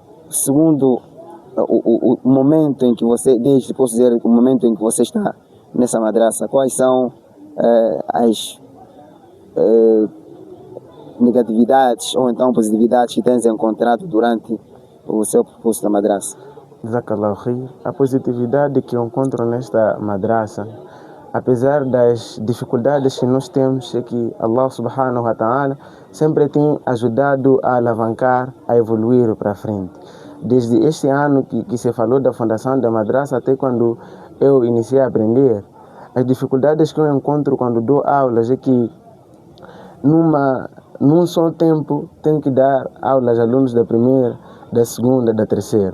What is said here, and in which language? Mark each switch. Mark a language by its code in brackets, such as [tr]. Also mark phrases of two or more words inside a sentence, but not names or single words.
[pt] E segundo o momento em que você, desde, posso dizer, o momento em que você está nessa madrasa, quais são as negatividades ou então positividades que tens encontrado durante o seu percurso da madrasa? [ar] جزاك الله خير. [pt] A positividade que eu encontro nesta madrasa, apesar das dificuldades que nós temos, é que [ar] الله سبحانه وتعالى [pt] sempre tem ajudado a alavancar, a evoluir para frente. Desde este ano que se falou da fundação da madrasa até quando eu iniciei a aprender, as dificuldades que eu encontro quando dou aulas é que num só tempo tenho que dar aulas a alunos da primeira, da segunda, da terceira.